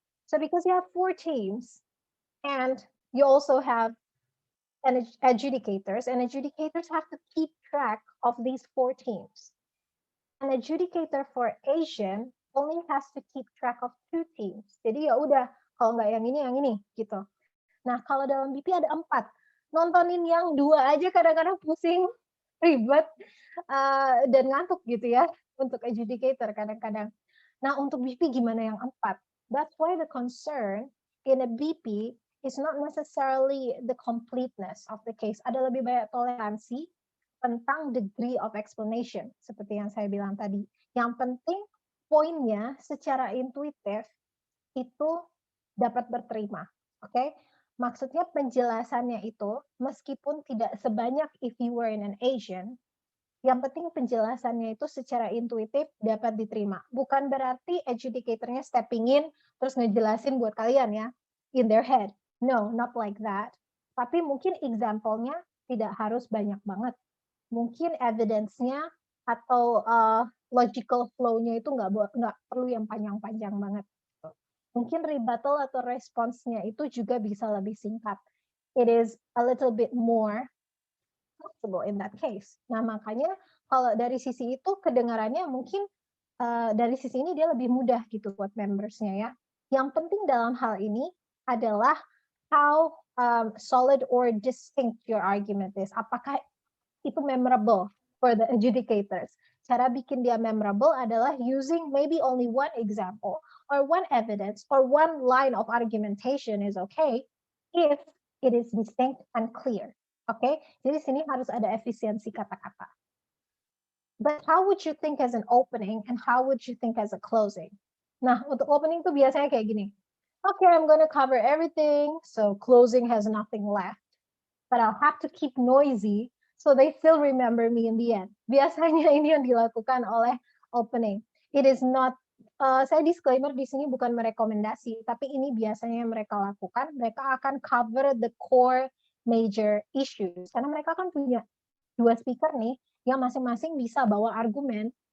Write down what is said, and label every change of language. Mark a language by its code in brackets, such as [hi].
[en] So because you have 4 teams and you also have adjudicators, and adjudicators have to keep track of these 4 teams. An adjudicator for Asian only has to keep track of 2 teams. [id] Jadi ya udah, kalau nggak yang ini gitu. Nah, kalau dalam BP ada 4. Nontonin yang 2 aja kadang-kadang pusing, ribet, dan ngantuk gitu ya, untuk adjudicator kadang-kadang. Nah, untuk BP gimana yang 4? [en] That's why the concern in a BP is not necessarily the completeness of the case. [id] Ada lebih banyak toleransi tentang [en] degree of explanation, [id] seperti yang saya bilang tadi. Yang penting poinnya secara intuitif itu dapat berterima. Oke? Maksudnya penjelasannya itu, meskipun tidak sebanyak [en] if you were in an Asian, [id] yang penting penjelasannya itu secara intuitif dapat diterima. Bukan berarti adjudicator-nya [en] stepping in, [id] terus ngejelasin buat kalian ya, [en] in their head. No, not like that. [id] Tapi mungkin example-nya tidak harus banyak banget. Mungkin evidence-nya atau logical flow-nya itu nggak perlu yang panjang-panjang banget. Mungkin rebuttal atau response-nya itu juga bisa lebih singkat. [en] It is a little bit more flexible in that case. [id] Nah, makanya kalau dari sisi itu kedengarannya mungkin dari sisi ini dia lebih mudah gitu buat members-nya ya. Yang penting dalam hal ini adalah [en] how solid or distinct your argument is. [id] Apakah itu [en] memorable for the adjudicators? [id] Cara bikin dia [en] memorable adalah using maybe only one example or one evidence or one line of argumentation is okay if it is distinct and clear. Okay? [id] Jadi sini harus ada efisiensi kata-kata. [en] But how would you think as an opening and how would you think as a closing? [id] Nah, untuk opening tuh biasanya kayak gini. [en] Okay, I'm going to cover everything, so closing has nothing left. But I'll have to keep noisy so they still remember me in the end. [id] Biasanya ini yang dilakukan oleh opening. [en] It is not, [id] saya disclaimer di sini bukan merekomendasi, tapi ini biasanya yang mereka lakukan. Mereka akan [en] cover the core major issues. [id] Karena mereka kan punya 2 speaker nih, yang masing-masing bisa bawa argumen.